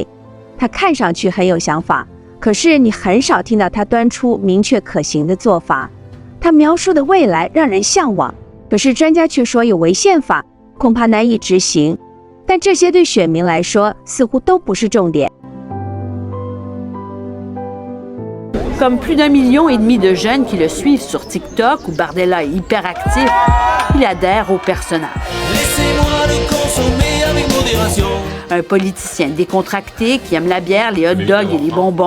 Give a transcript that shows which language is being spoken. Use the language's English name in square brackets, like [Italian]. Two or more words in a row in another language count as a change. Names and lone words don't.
[Chinese] 他看上去很有想法，可是你很少听到他端出明确可行的做法。他描述的未来让人向往，可是专家却说有违宪法，恐怕难以执行。但这些对选民来说似乎都不是重点。 [French] Comme plus d'1,5 million de jeunes qui le suivent sur TikTok, où Bardella est hyper actif, il adhère au personnage. Un politicien décontracté qui aime la bière, les hot dogs et les bonbons.